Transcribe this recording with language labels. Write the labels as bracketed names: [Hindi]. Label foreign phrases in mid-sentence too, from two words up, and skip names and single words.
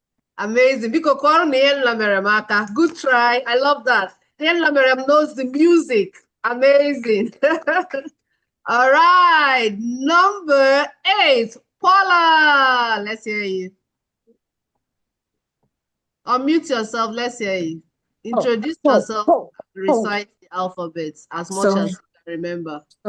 [English] Amazing. [Igbo] Biko kọrọ na ihe nna mere m aka. [English] Good try. I love that. [Igbo] Ihe nna mere m [English] knows the music. Amazing. All right. Number 8. Paula. Let's hear you. Unmute yourself. Let's hear you. Introduce yourself. Recite the alphabets as much as you can remember.